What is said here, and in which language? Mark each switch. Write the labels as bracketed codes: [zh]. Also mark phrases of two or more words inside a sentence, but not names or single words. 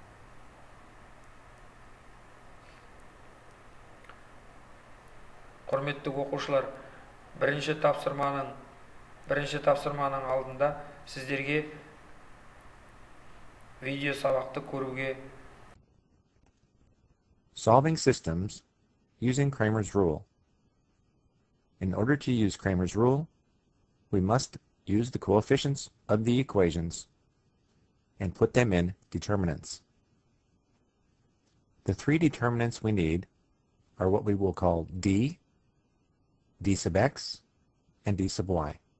[kk] Құрметті оқушылар, бірінші тапсырманың алдында сіздерге видео сабақты көруге. [en] Solving systems using Cramer's rule. In order to use Cramer's rule, we must use the coefficients of the equations and put them in determinants. The three determinants we need are what we will call d, d sub x, and d sub y.